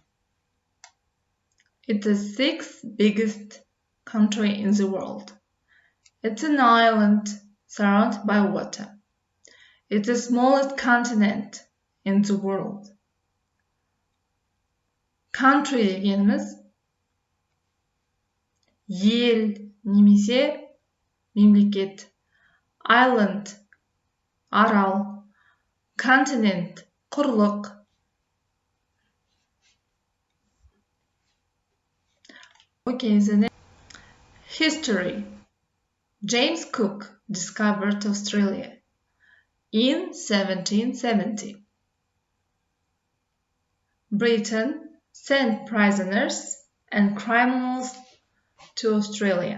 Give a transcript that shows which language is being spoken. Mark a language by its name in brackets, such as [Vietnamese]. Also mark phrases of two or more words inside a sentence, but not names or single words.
[English] It's the sixth biggest country in the world. It's an island surrounded by water. It's the smallest continent in the world. [Kazakh] Country дегеніміз ел немесе мемлекет. Island арал. Continent құрлық. [English] Okay, the next. History. James Cook discovered Australia in 1770. Britain sent prisoners and criminals to Australia.